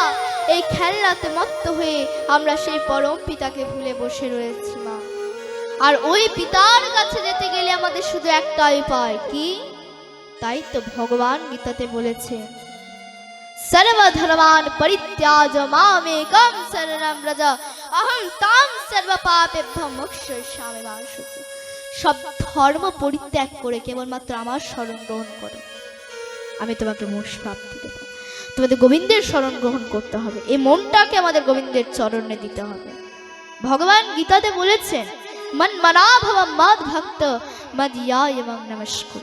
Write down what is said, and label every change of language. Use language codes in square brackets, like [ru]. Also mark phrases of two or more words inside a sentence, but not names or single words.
[bn] এই খেলনাতে মত্ত হয়ে আমরা সেই পরম পিতাকে ভুলে বসে রয়েছি মা। আর ওই পিতার কাছে যেতে গেলে আমাদের শুধু একটাই উপায়। কি? তাই তো ভগবান গীতাতে বলেছে, [sa] সর্বধর্মান পরিত্যাজ মামেকং শরণং ব্রজ অহং তাং সর্ব পাপেভ্যো মোক্ষয়িষ্যামি মা শুচি। [bn] সব ধর্ম পরিত্যাগ করে কেবলমাত্র আমার শরণ গ্রহণ করো, আমি তোমাকে মোক্ষ প্রাপ্তি দেব। তোমাদের গোবিন্দের শরণ গ্রহণ করতে হবে, এই মনটাকে আমাদের গোবিন্দের চরণে দিতে হবে। ভগবান গীতাতে বলেছেন, [sa] মন মনা ভব মদ ভক্ত মদিয়া এবং নমস্কুর।